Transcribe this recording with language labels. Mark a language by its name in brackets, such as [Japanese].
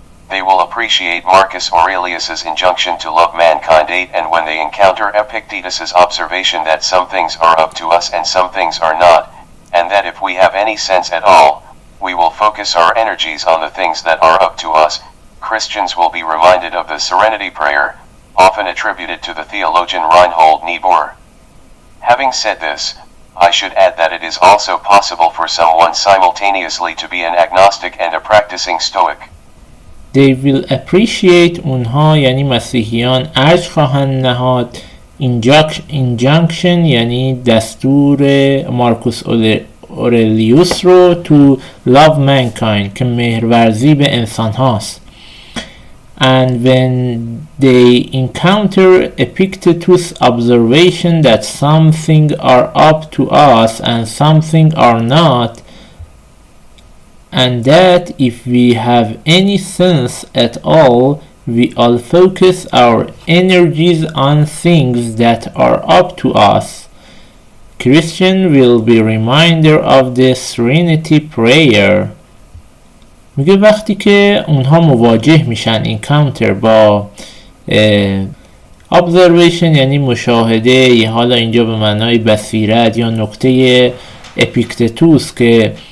[English] They will appreciate Marcus Aurelius's injunction to love mankind and when they encounter Epictetus's observation that some things are up to us and some things are not, and that if we have any sense at all, we will focus our energies on the things that are up to us. Christians will be reminded of the Serenity Prayer, often attributed to the theologian Reinhold Niebuhr. Having said this, I should add that it is also possible for someone simultaneously to be an agnostic and a practicing Stoic. They will appreciate [Persian] اونها یعنی مسیحیان ارج خواهند نهاد injunction یعنی دستور مارکوس اورلیوس رو [English] to love mankind [Persian] که مهرورزی به انسان هاست. [English] And when they encounter Epictetus' observation that something are up to us and something are not, and that if we have any sense at all, we all focus our energies on things that are up to us, Christian will be reminder of the Serenity Prayer. [Persian] میگه وقتی که اونها مواجه میشن encounter با observation یعنی مشاهده، حالا اینجا به معنای بصیرت یا نقطه اپیکتتوس که